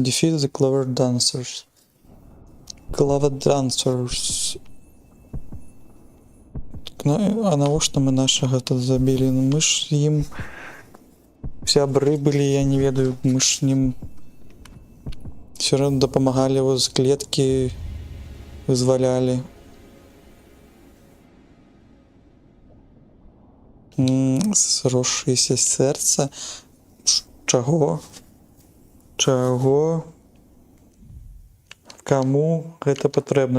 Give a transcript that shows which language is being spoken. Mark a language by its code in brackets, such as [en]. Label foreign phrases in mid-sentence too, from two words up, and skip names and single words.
[en] Defeat the Clover Dancers. Clover Dancers. [be] А навошта мы нашага тут забілі? Ну, мы ж ім сябры былі, я не ведаю, мы ж ним [ru] все равно [be] дапамагалі его з клеткі, вызваляли. Зросшееся сэрца. Чаго? Чаго? Каму гэта патрэбна?